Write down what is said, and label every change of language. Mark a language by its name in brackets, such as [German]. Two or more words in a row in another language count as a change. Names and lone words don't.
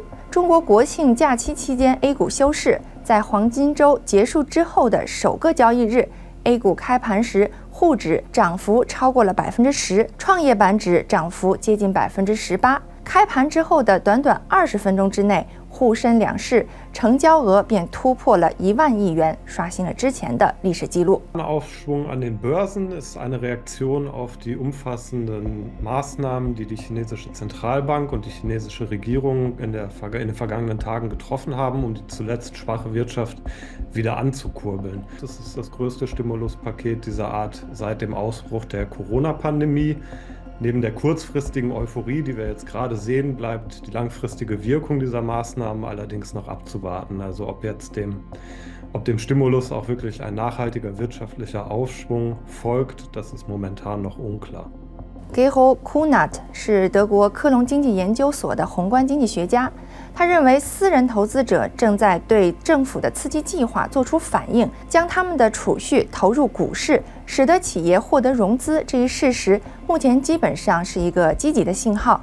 [Chinese] 中国国庆假期期间 A 股休市，在黄金周结束之后的首个交易日， A 股开盘时沪指涨幅超过了10%，创业板指涨幅接近18%。开盘之后的短短20分钟之内，沪深两市成交额便突破了1万亿元，刷新了之前的历史记录。 [German] Aufschwung an den Börsen ist eine Reaktion auf die umfassenden Maßnahmen, die die chinesische Zentralbank und die chinesische Regierung in den vergangenen Tagen getroffen haben, um die zuletzt schwache Wirtschaft wieder anzukurbeln. Das ist das größte Stimuluspaket dieser Art seit dem Ausbruch der Corona-Pandemie. Neben der kurzfristigen Euphorie, die wir jetzt gerade sehen, bleibt die langfristige Wirkung dieser Maßnahmen allerdings noch abzuwarten. Also ob dem Stimulus auch wirklich ein nachhaltiger wirtschaftlicher Aufschwung folgt, das ist momentan noch unklar. [Chinese] Gero Kunert 是德国科隆经济研究所的宏观经济学家，他认为私人投资者正在对政府的刺激计划做出反应，将他们的储蓄投入股市，使得企业获得融资这一事实，目前基本上是一个积极的信号。